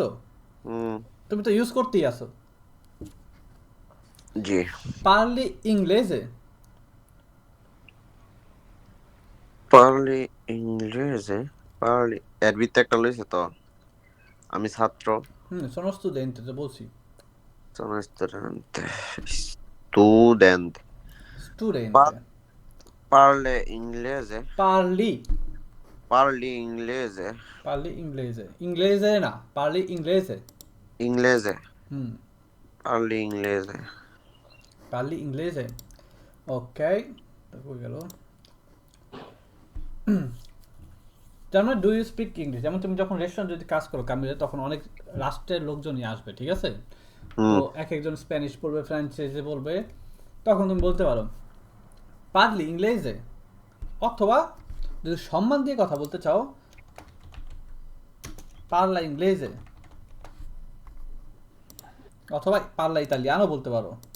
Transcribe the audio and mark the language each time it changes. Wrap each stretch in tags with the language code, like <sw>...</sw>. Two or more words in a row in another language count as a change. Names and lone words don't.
<bn>হুম তুমি তো ইউজ করতেই আসো। জি</bn> <it>parli inglese, parli inglese parli</it> <bn>এর ভিতরে একটা লইছে তো আমি ছাত্র</bn> <it>sono studente,</it> <bn>তো বলছি</bn> <it>sono studente studente</it> <bn>স্টুডেন্ট,</bn> <it>parli inglese পারলি parli inglese parli inglese, inglese না, parli inglese, inglese হুম parli inglese parli inglese,</it> <bn>ওকে, হয়ে গেল। যেমন</bn> <en>do you speak English,</en> <bn>যেমন তুমি যখন রেস্টুরেন্ট যদি কাজ করো কামিলে, তখন অনেক রাষ্ট্রের লোকজনই আসবে, ঠিক আছে? তো হুম এক একজন স্প্যানিশ বলবে, ফ্রান্সিসে বলবে, তখন তুমি বলতে পারো</bn> <it>parli inglese,</it> <bn>অথবা যদি সম্মান দিয়ে কথা বলতে চাও</bn> <it>parla inglese,</it> <bn>অথবা</bn> <it>parla italiano</it> <bn>বলতে পারো।</bn>